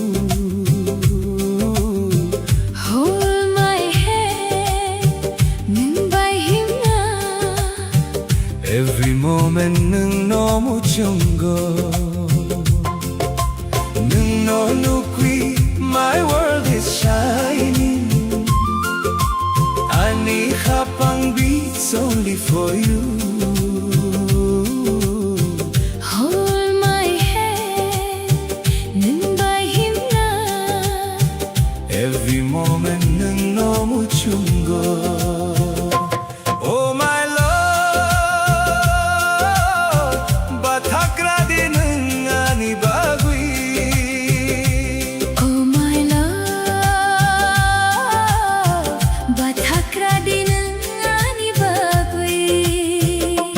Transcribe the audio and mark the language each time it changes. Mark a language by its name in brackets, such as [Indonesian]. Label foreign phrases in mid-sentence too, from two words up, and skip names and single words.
[English] hold my hand [Kok Borok] nung bai himna [English] every moment [Kok Borok] nung nomu chungo nung no nukwi [English] my world is shining [Kok Borok] ani khapang [English] beats only for you hold my hand [Kok Borok] nung bai himna [English] every moment [Kok Borok] nung nomu chungo [English] oh my love [Kok Borok] bathakradi nung ani bagui [English] oh my love [Kok Borok] bathakradi nung ani bagui